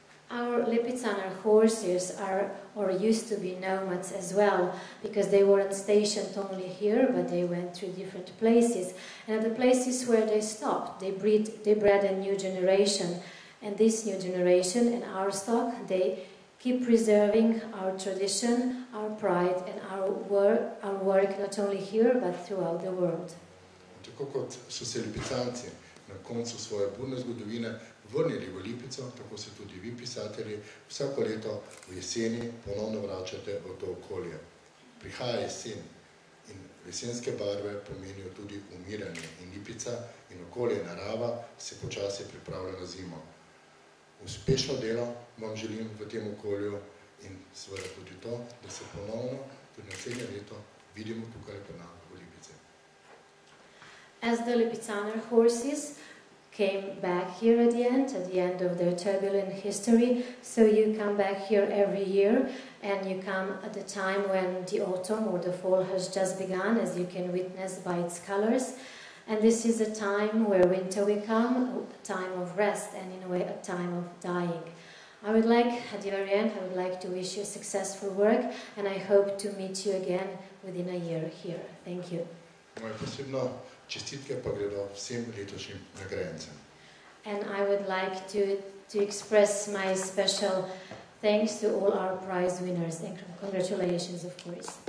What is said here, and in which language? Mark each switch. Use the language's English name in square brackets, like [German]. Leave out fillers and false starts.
[English] Our Lipizzaner horses are, or used to be, nomads as well, because they weren't stationed only here, but they went through different places. And at the places where they stopped, they bred a new generation. And this new generation and our stock, they keep preserving our tradition, our pride, and our work not only here, but throughout the world. [Slovenian] Tako kot so se Lipicanci na koncu svoje burne zgodovine vrnili v Lipico, tako se tudi vi, pisatelji, vsako leto v jeseni ponovno vračate v to okolje. Prihaja jesen in jesenske barve pomenijo tudi umiranje in Lipica in okolje narava se počasi pripravlja na zimo. Uspešno delo vam želim v tem okolju in seveda tudi to, da se ponovno tudi naslednje leto vidimo tukaj pri nas v Lipici. [English] As the Lipizzaner horses came back here at the end of their turbulent history, so you come back here every year, and you come at the time when the autumn or the fall has just begun, as you can witness by its colors. And this is a time where winter will come, a time of rest, and in a way a time of dying. I would like, at the very end, I would like to wish you successful work, and I hope to meet you again within a year here. Thank you. [Slovenian] Moje posebno čestitke pa gredo vsem letošnjim nagrajencem. [English] And I would like to express my special thanks to all our prize winners, and congratulations, of course.